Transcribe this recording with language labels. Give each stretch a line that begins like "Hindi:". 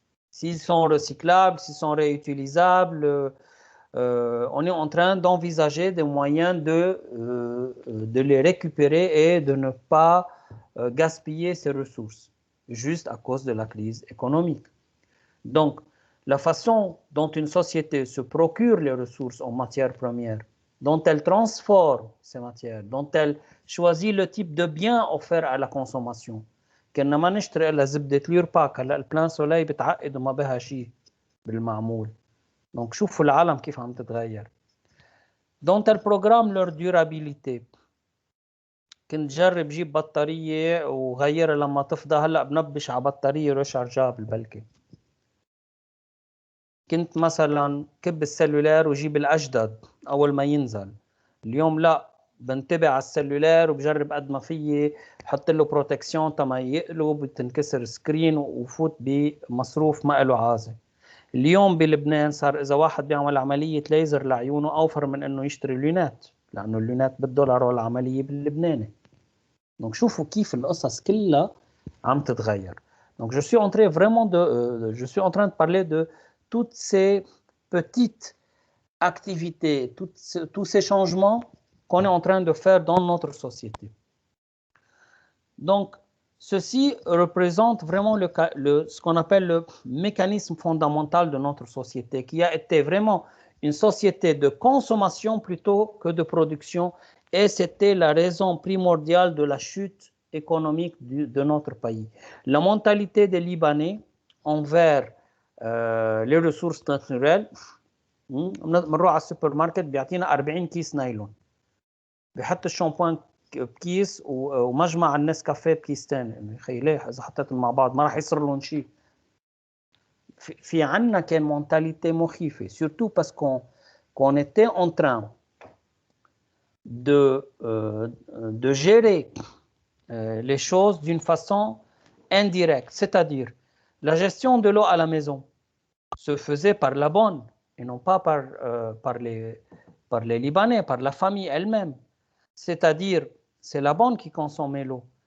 French: S'ils sont recyclables, s'ils sont réutilisables, on est en train d'envisager des moyens de les récupérer et de ne pas gaspiller ces ressources, juste à cause de la crise économique. Donc, la façon dont une société se procure les ressources en matières premières, dont elle transforme ces matières, dont elle choisit le type de bien offert à la consommation.
Arabic: كنا ما نشتري الا زبده اليورباك، هلا البلان سولاي بتعقد وما بها شيء بالمعمول. دونك شوفوا العالم كيف عم تتغير.
French: dont elle programme leur durabilité.
Arabic: كنت جرب جيب بطاريه وغيرها لما تفضى، هلا بنبش على بطاريه ريشارجابل بلكي. كنت مثلا كب السلولار وجيب الاجدد اول ما ينزل. اليوم لا، بنتبه على السلولار وبجرب قد ما فيي بحط له بروتكسيون تما يقلب وتنكسر سكرين وفوت بمصروف ما له عازه. اليوم بلبنان صار اذا واحد بيعمل عمليه ليزر لعيونه اوفر من انه يشتري لونات، لانه اللونات بالدولار والعمليه باللبناني. دونك شوفوا كيف القصص كلها عم تتغير.
French: Donc je suis en train vraiment je suis en train de parler de toutes ces petites activités, tous ces changements qu'on est en train de faire dans notre société. Donc, ceci représente vraiment ce qu'on appelle le mécanisme fondamental de notre société, qui a été vraiment une société de consommation plutôt que de production, et c'était la raison primordiale de la chute économique de notre pays. La mentalité des Libanais envers les ressources naturelles.
Arabic: بنروح على السوبر ماركت بيعطينا 40 كيس نايلون، بيحط الشامبوان بكيس ومجمع النسكافيه بكيس ثاني. يخي ليه اذا حطيتهم مع بعض ما راح يصير لهم شيء. في عنا كان مونتاليتي مخيفه،
French: surtout parce qu'on était en train de gérer les choses d'une façon indirecte, c'est-à-dire la gestion de l'eau à la maison se faisait par la bonne et non pas par les Libanais, par la famille elle-même. C'est-à-dire, c'est la bonne qui consommait l'eau.